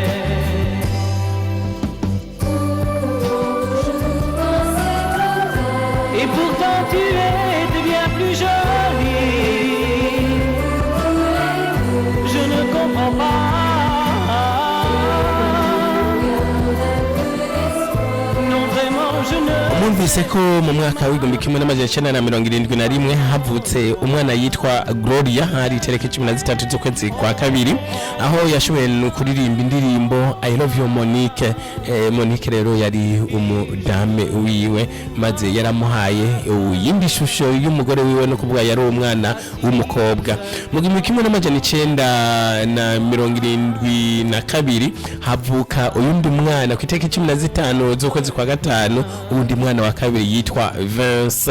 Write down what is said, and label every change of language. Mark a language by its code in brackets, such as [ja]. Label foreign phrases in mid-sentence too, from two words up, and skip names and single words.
[fr] Et pourtant tu étais bien plus jolie. Je ne comprends pas. Non vraiment je ne. [rn] Mwumvise ko mu mwaka w'igihumbi kimwe n'amajana 1971 havutse umwana yitwa Gloria, hari tariki 13 z'ukwezi kwa kabiri, aho yashoboye kuririmba indirimbo I love you Monique. Monique rero yari umudame wiwe, maze yaramuhaye yindi shusho y'umugore wiwe, no kuvuga yari umwana w'umukobwa. Mu gihumbi kimwe n'amajana 1972 havuka uyundi mwana ku itariki 15 z'ukwezi kwa gatanu, undi mwana wa kabiri yitwa Vincent.